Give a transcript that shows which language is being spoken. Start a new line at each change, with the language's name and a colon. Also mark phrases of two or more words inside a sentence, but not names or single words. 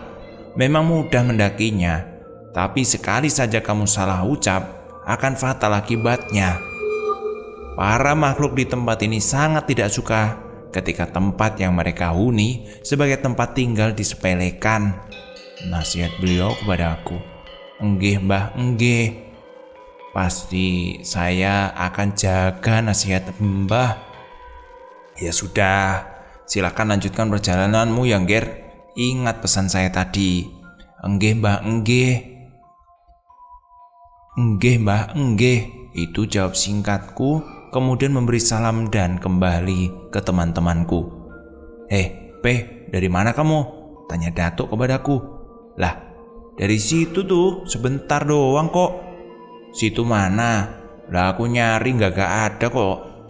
Indonesian: Memang mudah mendakinya, tapi sekali saja kamu salah ucap, akan fatal akibatnya. Para makhluk di tempat ini sangat tidak suka ketika tempat yang mereka huni sebagai tempat tinggal disepelekan. Nasihat beliau kepada aku.
Javanese: Enggih mbah, enggih.
Indonesian: Pasti saya akan jaga nasihat mbah. Ya sudah, silakan lanjutkan perjalananmu ya, Ger. Ingat pesan saya tadi.
Javanese: Enggih mbah, enggih. Enggih mbah, enggih.
Indonesian: Itu jawab singkatku. Kemudian memberi salam dan kembali ke teman-temanku. Pe, dari mana kamu? Tanya Datuk kepadaku. Lah, dari situ tuh, sebentar doang kok. Situ mana? Lah aku nyari gak ada kok.